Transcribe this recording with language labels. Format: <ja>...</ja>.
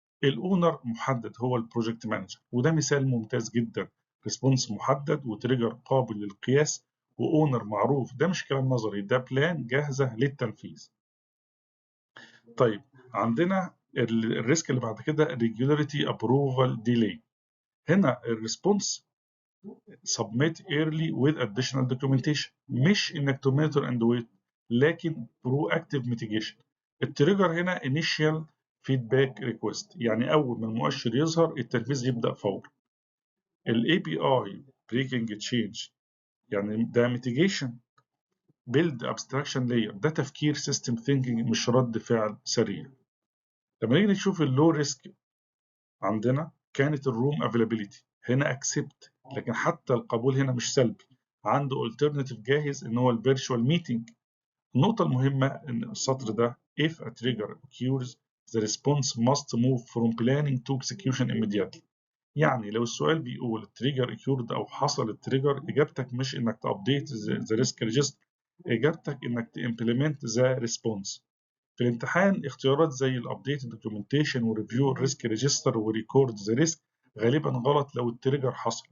<ar>الاونر محدد هو البروجكت مانجر، وده مثال ممتاز جدا. ريسبونس محدد وتريجر قابل للقياس واونر معروف. ده مش كلام نظري، ده بلان جاهزه للتنفيذ. طيب عندنا الريسك اللي بعد كده ريجولاريتي ابروفال ديلي. هنا الريسبونس</ar> <en>submit early with additional documentation،</en> <ar>مش انك</ar> <en>to monitor and wait، لكن proactive mitigation.</en> <ar>التريجر هنا</ar> <en>initial feedback request،</en> <ar>يعني اول ما المؤشر يظهر التنفيذ يبدا فورا.</ar> <en>ال API breaking change،</en> <ar>يعني ده</ar> <en>mitigation. build abstraction layer، ده تفكير system thinking</en> <ar>مش رد فعل سريع. لما نيجي نشوف اللو ريسك، عندنا كانت الروم افيلابيلتي، هنا اكسبت، لكن حتى القبول هنا مش سلبي. عنده alternative جاهز ان هو الفيرتشوال ميتنج. النقطة المهمة إن السطر ده</ar> <en>if a trigger occurs the response must move from planning to execution immediately.</en> <ar>يعني لو السؤال بيقول التريجر occurred أو حصل التريجر، إجابتك مش إنك تابديت</ar> <en>the risk register،</en> <ar>إجابتك إنك تimplement</ar> <en>the response.</en> <ar>في الامتحان اختيارات زي الابديت دوكيومنتيشن وريفيو الريسك ريجستر وريكورد ذا ريسك غالبا غلط لو التريجر حصل.</ar>